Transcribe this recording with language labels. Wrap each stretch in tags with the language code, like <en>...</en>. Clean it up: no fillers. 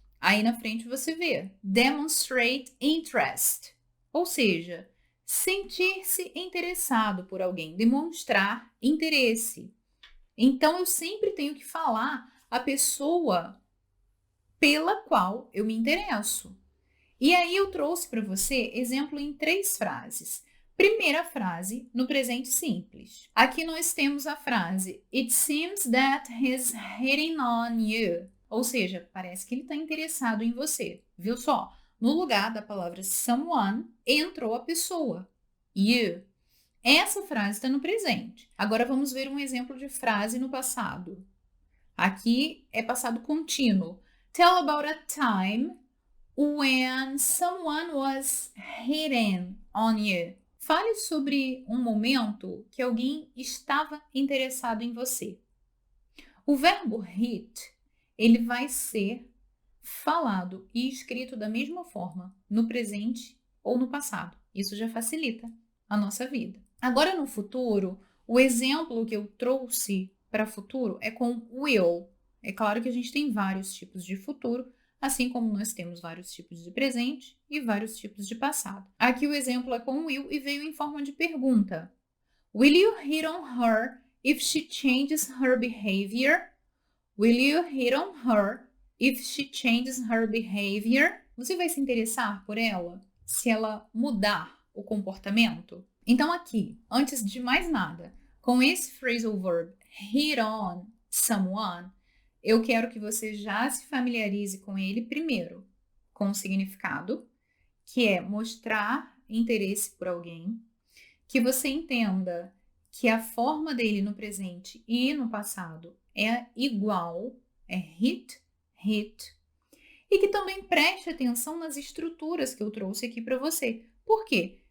<pt>Aí na frente você vê demonstrate interest, ou seja, sentir-se interessado por alguém, demonstrar interesse. Então eu sempre tenho que falar a pessoa pela qual eu me interesso. E aí eu trouxe para você exemplo em 3 frases. Primeira frase, no presente simples. Aqui nós temos a frase</pt> <en>It seems that he's hitting on you.</en> <pt>Ou seja, parece que ele está interessado em você. Viu só? No lugar da palavra someone, entrou a pessoa. You. Essa frase está no presente. Agora vamos ver um exemplo de frase no passado. Aqui é passado contínuo.</pt> <en>Tell about a time when someone was hitting on you.</en> <pt>Fale sobre um momento que alguém estava interessado em você. O verbo hit, ele vai ser falado e escrito da mesma forma no presente ou no passado. Isso já facilita a nossa vida. Agora no futuro, o exemplo que eu trouxe para futuro é com will. É claro que a gente tem vários tipos de futuro, assim como nós temos vários tipos de presente e vários tipos de passado. Aqui o exemplo é com will e veio em forma de pergunta.</pt> <en>Will you hit on her if she changes her behavior? Will you hit on her if she changes her behavior?</en> <pt>Você vai se interessar por ela se ela mudar o comportamento? Então aqui, antes de mais nada, com esse phrasal verb</pt> <en>hit on someone,</en> <pt>eu quero que você já se familiarize com ele primeiro, com o significado, que é mostrar interesse por alguém, que você entenda que a forma dele no presente e no passado é igual, é hit, hit, e que também preste atenção nas estruturas que eu trouxe aqui para você. Por quê?</pt>